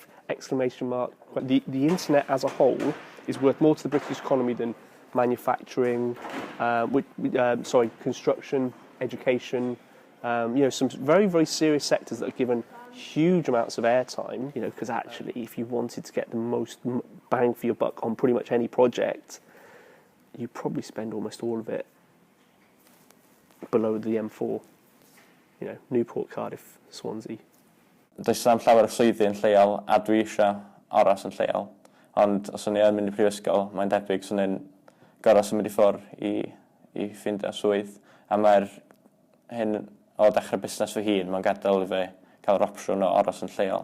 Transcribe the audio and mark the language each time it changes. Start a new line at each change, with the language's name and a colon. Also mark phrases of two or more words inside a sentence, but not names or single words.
English: The internet as a whole is worth more to the British economy than manufacturing, construction, education, you know, some very, very serious sectors that are given huge amounts of airtime, you know, because actually if you wanted to get the most bang for your buck on pretty much any project, you probably spend almost all of it below the M4, you know, Newport, Cardiff, Swansea.
Welsh: Does na'm llawer o swyddi yn lleol a dwi eisiau aros yn lleol, ond os o'n i yn mynd i prifysgol, mae'n debyg swn i'n gorau symud i ffwrdd i ffindio swydd, a mae'r hyn o dechrau busnes fy hun, mae'n gadael i fi cael yr opsiwn o aros yn lleol.